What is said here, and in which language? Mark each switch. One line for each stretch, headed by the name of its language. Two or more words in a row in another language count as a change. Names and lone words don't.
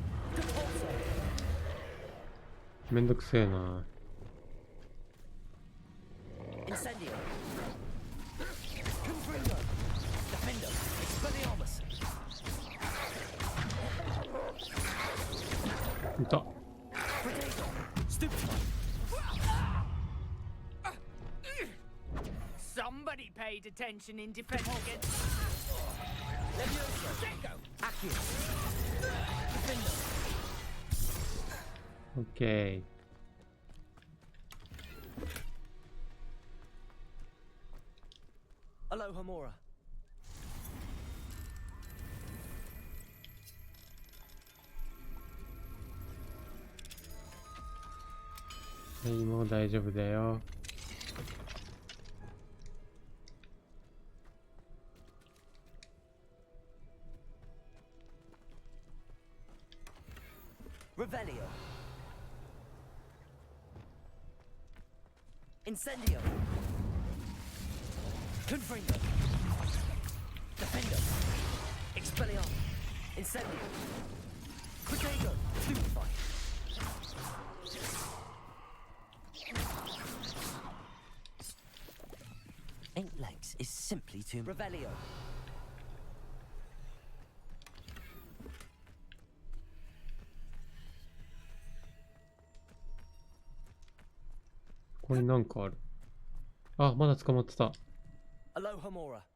Japanese: めんどくせえな。
English: Incendio! Confringo! Defender! Expelliarmus!
Japanese: いた。
English: Protego! Stupefy! Somebody paid attention in defense. Levioso! Accio! Defender!
Japanese: オッケー。
English: Aloha Mora!
Japanese: はい、もう大丈夫だよ。
English: Revelio! Incendio! Confringo! Defender! Expelliarmus! Incendio! Protego! Stupefy! Eight legs is simply too... Revelio!
Japanese: これなんかある。あ、まだ捕まってた。
English: Aloha Mora!